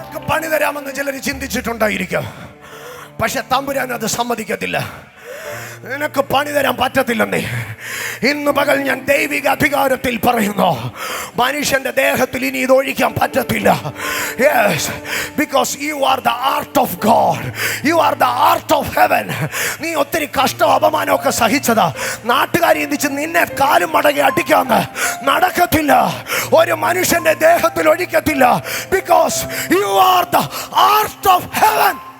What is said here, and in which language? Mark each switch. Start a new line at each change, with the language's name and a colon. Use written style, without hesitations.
Malayalam: പണി തരാമെന്ന് ചിലർ ചിന്തിച്ചിട്ടുണ്ടായിരിക്കാം. പക്ഷെ തമ്പുരാൻ അത് സമ്മതിക്കത്തില്ല. നിനക്ക് പണി തരാൻ പറ്റത്തില്ലെന്നേ. ഇന്ന് പകൽ ഞാൻ ദൈവിക അധികാരത്തിൽ പറയുന്നു, മനുഷ്യന്റെ ദേഹത്തിൽ ഇനി ഇത് ഒഴിക്കാൻ പറ്റത്തില്ല.
English: Yes, because you are the art of God. You are the art of heaven.
Malayalam: നീ ഒത്തിരി കഷ്ടം അപമാനമൊക്കെ സഹിച്ചതാ. നാട്ടുകാരി ചിന്തിച്ച് നിന്നെ കാലും മടങ്ങി അടിക്കാന്ന് നടക്കത്തില്ല. ഒരു മനുഷ്യന്റെ ദേഹത്തിൽ ഒഴിക്കത്തില്ല.
English: Because you are the art of heaven.